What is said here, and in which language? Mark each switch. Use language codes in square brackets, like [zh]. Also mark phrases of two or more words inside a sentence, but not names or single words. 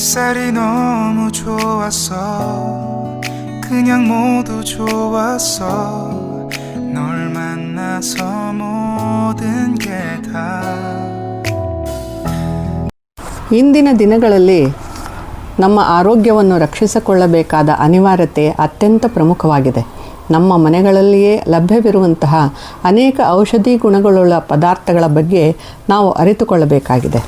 [ko] 날이 너무 좋았어 그냥 모두 좋았어 널 만나서 모든 게 다 [kn] ಇಂದಿನ ದಿನಗಳಲ್ಲಿ ನಮ್ಮ ಆರೋಗ್ಯವನ್ನು ರಕ್ಷಿಸಿಕೊಳ್ಳಬೇಕಾದ ಅನಿವಾರ್ಯತೆ ಅತ್ಯಂತ ಪ್ರಮುಖವಾಗಿದೆ. ನಮ್ಮ ಮನೆಗಳಲ್ಲಿಯೇ ಲಭ್ಯವಿರುವಂತಹ ಅನೇಕ ಔಷಧಿ ಗುಣಗಳುಳ್ಳ ಪದಾರ್ಥಗಳ ಬಗ್ಗೆ ನಾವು ಅರಿತುಕೊಳ್ಳಬೇಕಾಗಿದೆ.